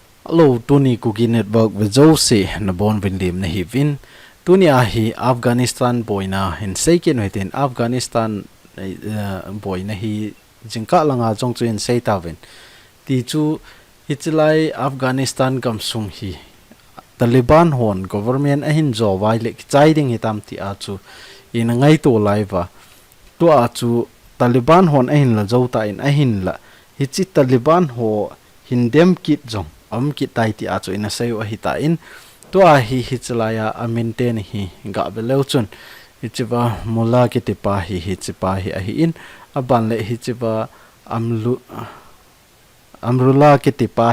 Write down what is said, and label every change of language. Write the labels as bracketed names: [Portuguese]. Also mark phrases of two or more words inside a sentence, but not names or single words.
[Thado Chin] Hello, Tuni Cookie Network with Jose na bon vindim na hivin. Tuni ahi Afghanistan boy na hin seikin within Afghanistan boy na hi jingka langa jong chu in sei tawin. Ti chu hitlai Afghanistan kam sung hi Taliban hon government ahin zo wai le chai ding hitam ti a chu in ngai to laiwa. Tu a chu Taliban hon ahin la zo ta in ahin la hi chi Taliban ho hindem kit jong kit tai ti a chu in a sei wa hita in to a hi chlaya a maintain hi ga beleu chun hichiwa mula ki ti pa hi hichipa hi a hi in a ban le hichiwa amrula ki ti pa